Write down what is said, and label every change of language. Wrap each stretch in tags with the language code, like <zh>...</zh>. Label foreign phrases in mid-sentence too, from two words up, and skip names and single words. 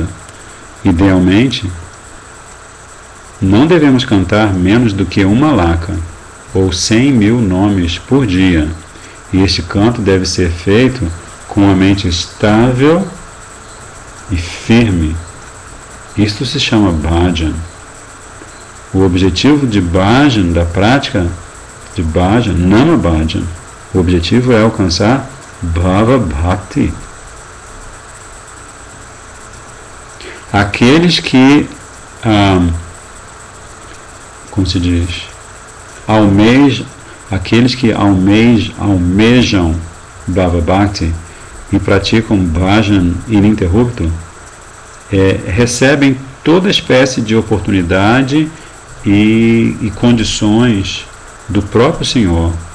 <pt>Idealmente, não devemos cantar menos do que uma laka, ou 100.000 nomes por dia, e este canto deve ser feito com a mente estável e firme. Isto se chama bhajan. O objetivo de bhajan, da prática de bhajan,</pt> <sa>नाम भजन,</sa> <pt>o objetivo é alcançar</pt> <sa>भाव भक्ति,</sa> <pt>aqueles que, como se diz, aqueles que almejam</pt> <sa>भाव भक्ति</sa> <pt>e praticam bhajan ininterrupto, recebem toda espécie de oportunidade e condições do próprio Senhor.</pt>